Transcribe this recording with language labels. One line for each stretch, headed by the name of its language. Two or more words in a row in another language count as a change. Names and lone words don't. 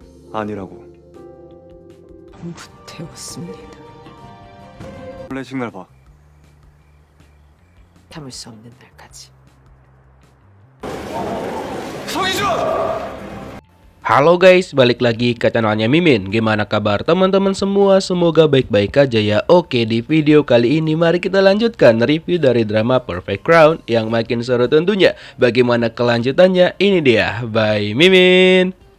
Korean: 아니라고. 잘못해왔습니다. 플래식 날 봐. 참을 수 없는 날까지. 성희준!
Indonesian: Halo guys, balik lagi ke channelnya Mimin. Gimana kabar teman-teman semua? Semoga baik-baik aja ya. Oke, di video kali ini mari kita lanjutkan review dari drama Perfect Crown yang makin seru tentunya. Bagaimana kelanjutannya? Ini dia, by Mimin.